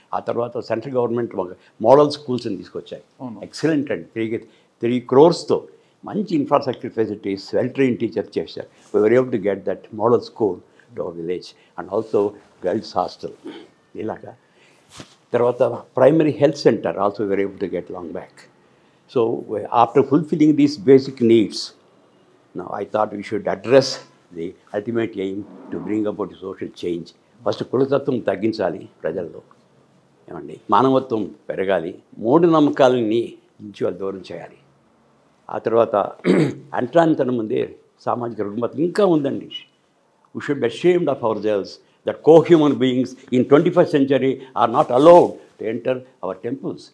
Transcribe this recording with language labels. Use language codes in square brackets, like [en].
[te] ఆ తర్వాత central government model స్కూల్స్ని తీసుకొచ్చాయి. ఎక్సలెంట్ అండి. 3 crores మంచి infrastructure facilities, well train teachers చేశారు. [en] We were able to get that model school to our village and also girls hostel. [te] ఇలాగా తర్వాత [en] Primary health centre also we were able to get long back. So after fulfilling these basic needs, now I thought we should address the ultimate aim to bring about the social change. [te] First కులతత్వం తగ్గించాలి ప్రజల్లో, ఏమండి మానవత్వం పెరగాలి, మూఢనమ్మకాలని నుంచి వాళ్ళు దూరం చేయాలి. ఆ తర్వాత అంటరానితనం ముందే సామాజిక రుగ్మత ఇంకా ఉందండి. [en] We should be ashamed of ourselves that co-human beings in 21st century are not allowed to enter our temples.